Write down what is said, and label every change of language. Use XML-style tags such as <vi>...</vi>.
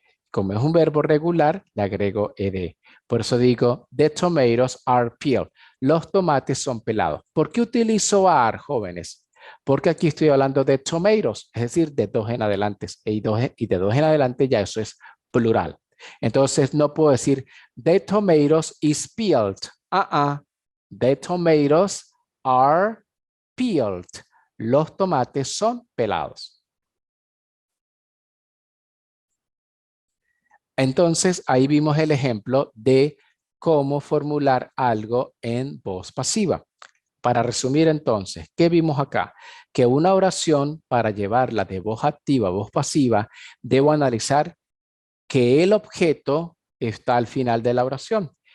<es>Como es un verbo regular, le agrego ed. Por eso digo,</es> <en>the tomatoes are peeled.</en> <es>Los tomates son pelados. ¿Por qué utilizo are, jóvenes? Porque aquí estoy hablando de tomatoes, es decir, de 2 en adelante. Y de 2 en adelante ya eso es plural. Entonces no puedo decir,</es> <en>the tomatoes is peeled. The tomatoes are peeled.</en> <es>Los tomates son pelados. Entonces, ahí vimos el ejemplo de cómo formular algo en voz pasiva. Para resumir entonces, ¿qué vimos acá? Que una oración, para llevarla de voz activa a voz pasiva, debo analizar que el objeto está al final de la oración.</es>